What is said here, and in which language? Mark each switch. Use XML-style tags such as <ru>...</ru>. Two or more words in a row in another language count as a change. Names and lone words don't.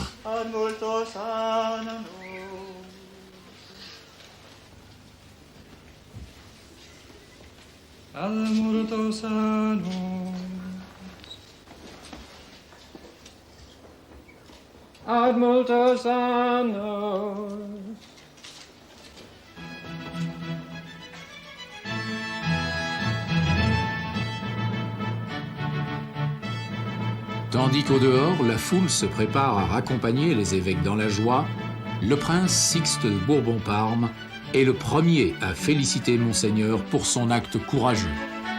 <la>Ad multos annum. Ad multos annum. Ad multos annum.</la> <fr>Tandis qu'au dehors, la foule se prépare à raccompagner les évêques dans la joie, le prince Sixte de Bourbon-Parme est le premier à féliciter Monseigneur pour son acte courageux.</fr>